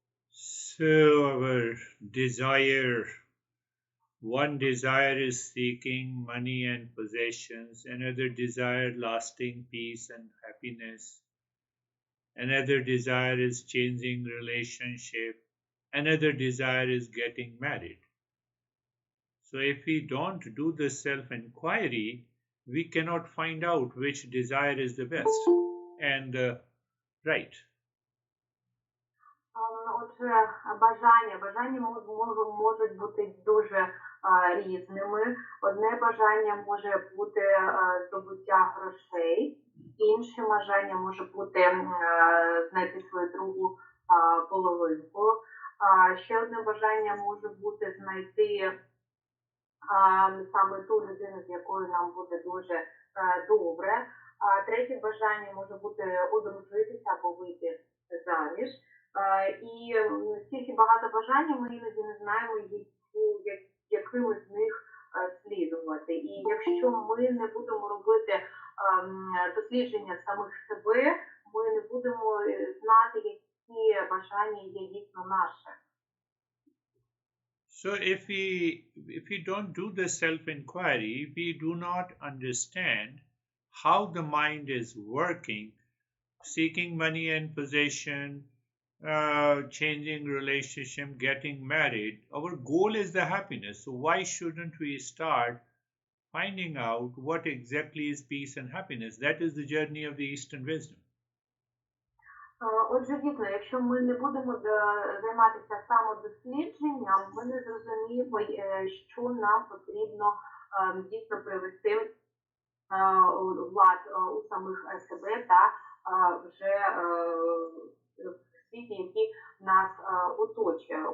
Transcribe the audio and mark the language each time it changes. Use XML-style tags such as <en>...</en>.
<en>So our desire, one desire is seeking money and possessions, another desire lasting peace and happiness, another desire is changing relationship, another desire is getting married. So if we don't do the self-inquiry, we cannot find out which desire is the best and right.</en> <uk>Отже, бажання можуть бути дуже різними. Одне бажання може бути здобуття грошей, інше бажання може бути знайти свою другу половинку. Ще одне бажання може бути знайти саме ту людину, з якою нам буде дуже добре. Третє бажання може бути одружитися або вийти заміж. І стільки багато бажань, ми іноді не знаємо, якими з них слідувати. І якщо ми не будемо робити дослідження самих себе, ми не будемо знати, які бажання є дійсно наше.</uk> <en>So if we don't do the self-inquiry, we do not understand how the mind is working, seeking money and possession, changing relationship, getting married. Our goal is the happiness. So why shouldn't we start finding out what exactly is peace and happiness? That is the journey of the Eastern wisdom.</en> <uk>Отже, дійсно, якщо ми не будемо займатися самодослідженням, ми не зрозуміємо, що нам потрібно дійсно привести влад у самих себе та вже в світі, який нас оточує.</uk>